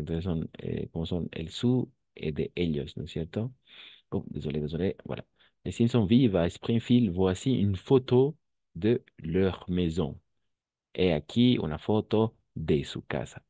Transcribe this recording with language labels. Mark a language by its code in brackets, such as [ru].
[es] Entonces son, como son el su de ellos, ¿no es cierto? [fr] Oh, désolé, désolé. Voilà. Les Simpsons vivent à Springfield. Voici une photo de leur maison. [es] He aquí una foto de su casa.